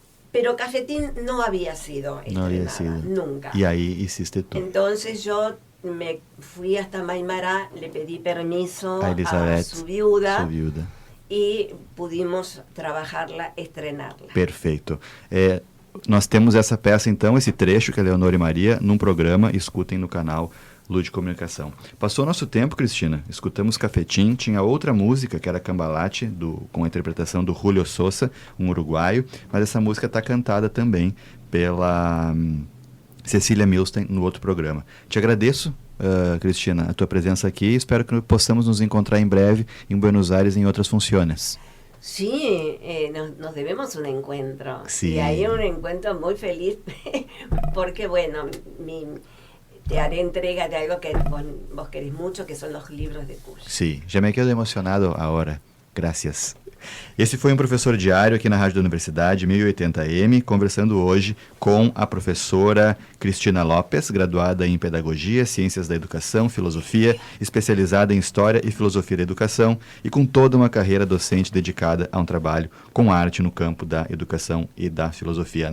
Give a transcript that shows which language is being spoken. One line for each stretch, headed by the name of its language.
Spanish: Pero Cafetín no había sido estrenada, nunca. Y ahí hiciste tú. Entonces yo me fui hasta Maimará, le pedí permiso a su viuda y pudimos trabajarla, estrenarla.
Portuguese: Perfeito. Nós temos essa peça, então, esse trecho que é Leonor e Maria, num programa, escutem no canal Lud Comunicação. Passou nosso tempo, Cristina, escutamos Cafetín, tinha outra música que era Cambalache, com a interpretação do Julio Sosa, um uruguaio, mas essa música está cantada também pela Cecília Milstein no outro programa. Te agradeço, Cristina, a tua presença aqui e espero que possamos nos encontrar em breve em Buenos Aires em outras funções.
Spanish: Sí, nos debemos un encuentro. Sí. Y hay un encuentro muy feliz porque, bueno, te haré entrega de algo que vos querés mucho, que son los libros de Kush. Sí, já me quedo emocionado agora. Gracias.
Portuguese: Esse foi um professor diário aqui na Rádio da Universidade 1080M, conversando hoje com a professora Cristina Lopes, graduada em Pedagogia, Ciências da Educação, Filosofia, especializada em História e Filosofia da Educação e com toda uma carreira docente dedicada a um trabalho com arte no campo da educação e da filosofia.